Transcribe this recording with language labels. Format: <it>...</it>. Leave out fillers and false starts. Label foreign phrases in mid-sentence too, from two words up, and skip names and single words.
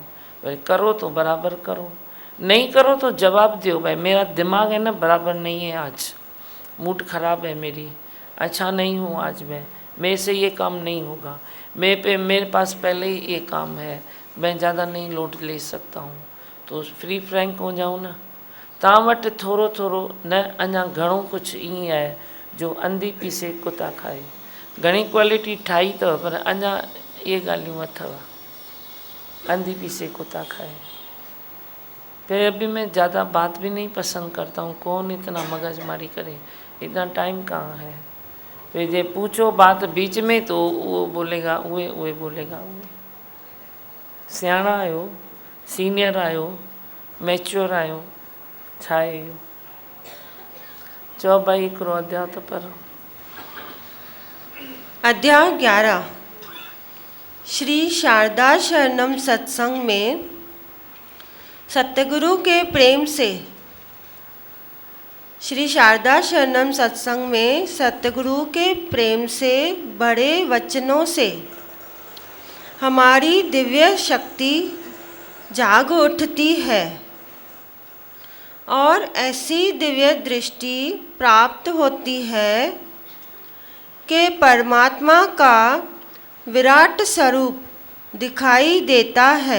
<hi>भाई करो तो बराबर करो, नहीं करो तो जवाब दियो, भाई मेरा दिमाग है ना बराबर नहीं है, आज मूड खराब है, मेरी अच्छा नहीं हूँ आज मैं, मेरे से ये काम नहीं होगा, मेरे पास पहले ही ये काम है, मैं ज़्यादा नहीं लोड ले सकता हूँ। तो</hi> <en>free frank</en> <hi>हो जाऊँ ना।</hi> <sd>तव्हां वटि थोरो थोरो न अञा घणो कुझु ईअं आहे जो अंधी पीसे कुता खाए। घणी क्वालिटी ठाही अथव पर अञा ये ॻाल्हियूं अथव, अंधी पीसे कुता खाए।</sd> <hi>फिर अभी मैं ज़्यादा बात भी नहीं पसंद करता हूँ, कौन इतना मगजमारी करे, इतना टाइम कहाँ है। फिर जे पूछो बात बीच में तो वो बोलेगा उहे बोलेगा उहे।</hi> <sd>सियाणा आहियो, सीनियर आहियो, मैच्योर आहियो, छा आहे इहो। चओ भाई हिकिड़ो अध्याय त पढ़ो। अध्याय 11।</sd> <hi>श्री शारदा शरणम सत्संग में सतगुरु के प्रेम से। श्री शारदा शरणम सत्संग में सतगुरु के प्रेम से बड़े वचनों से हमारी दिव्य शक्ति जाग उठती है और ऐसी दिव्य दृष्टि प्राप्त होती है कि परमात्मा का विराट स्वरूप दिखाई देता है।</hi>